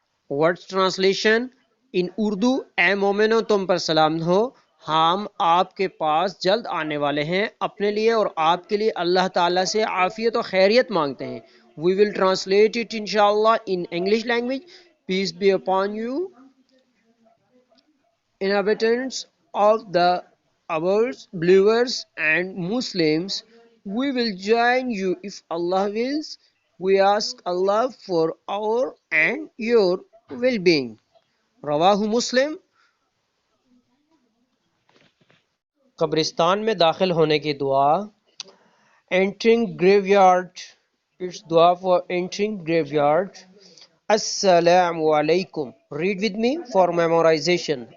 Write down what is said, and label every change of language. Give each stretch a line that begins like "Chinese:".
English: words translation in
Urdu: Urdu: اے مومنو تم پر سلام ہو، ہم آپ کے پاس جلد آنے والے ہیں، اپنے لیے اور آپ کے لیے اللہ تعالیٰ سے عافیت و خیریت مانگتے ہیں.
English: We will translate it inshallah in English language. Peace be upon you, inhabitants of the ours, believers and Muslims. We will join you if Allah wills. We ask Allah for our and your well-being.
Urdu: رواہ مسلم. قبرستان میں داخل ہونے کی دعا.
English: Entering graveyard. It's dua for entering graveyard. Assalamu alaikum. Read with me for memorization.